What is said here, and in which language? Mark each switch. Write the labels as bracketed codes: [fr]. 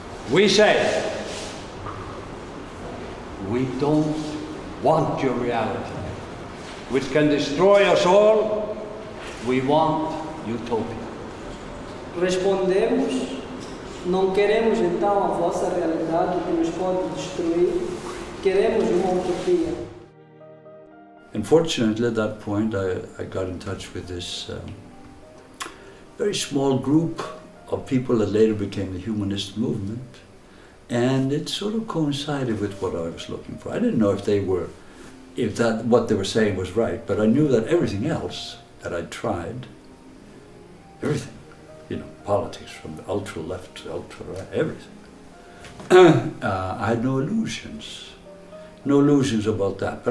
[en] We say, we don't want your reality, which can destroy us all. We want utopia. [pt] respondemos, não queremos então a vossa realidade que nos pode destruir, queremos uma utopia. [en] Unfortunately, at that point, I got in touch with this very small group of people that later became the humanist movement, and it sort of coincided with what I was looking for. I didn't know if what they were saying was right, but I knew that everything else that I'd tried, everything, politics from the ultra left to ultra right, everything, I had no illusions about that.